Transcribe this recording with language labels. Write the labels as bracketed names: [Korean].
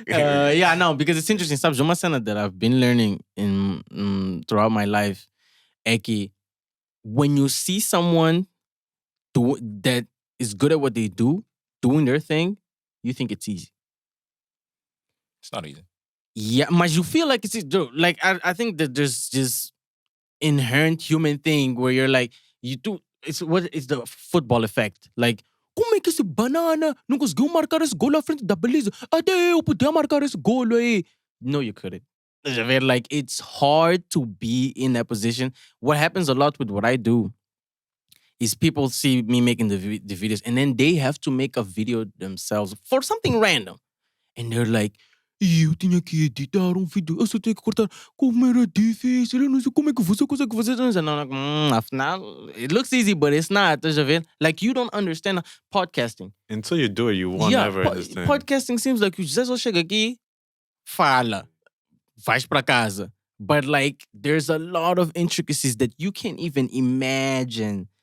[English] Yeah, no, because it's interesting. [Portuguese] Sabes, uma cena [English] that I've been learning throughout my life é que when you see someone that is good at what they do, doing their thing, you think it's easy. It's not easy. Yeah, but you feel like it's easy. Like, I think that there's this inherent human thing where you're like, it's the football effect. [Portuguese] Like, como é que esse banana não conseguiu marcar esse gol à frente da baliza? Até eu podia marcar esse gol aí. [English] No, you couldn't. Like, it's hard to be in that position. What happens a lot with what I do is people see me making the videos and then they have to make a video themselves for something random. And they're like, [Portuguese] eu tinha que editar vídeo, eu só tenho que cortar. Como era difícil, eu não sei como é que você consegue fazer. [English] And I'm like, afinal, it looks easy, but it's not. Like, you don't understand podcasting. Until you do it, you won't ever understand. Podcasting seems like you just [Portuguese] chega aqui, fala, vais para casa. [English] But like, there's a lot of intricacies that you can't even imagine.